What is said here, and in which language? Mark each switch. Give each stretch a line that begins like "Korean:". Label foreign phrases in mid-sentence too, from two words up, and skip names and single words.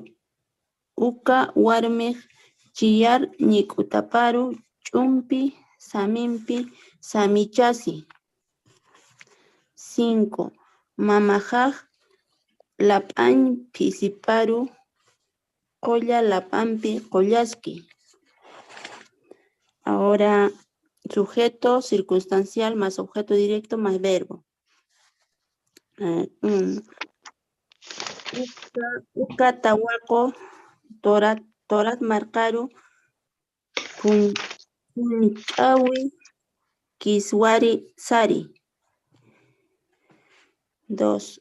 Aymara: Uka warmiq chiyar ñik'utaparu ch'umpi samimpi samichasi. 5. Mamajaj lap'an phisiparu qolla lap'anpi qollaski.
Spanish: Ahora, sujeto circunstancial más objeto directo más verbo.
Aymara: Uka tawaqo torat marcaru punch'awi kiswari sari. 2.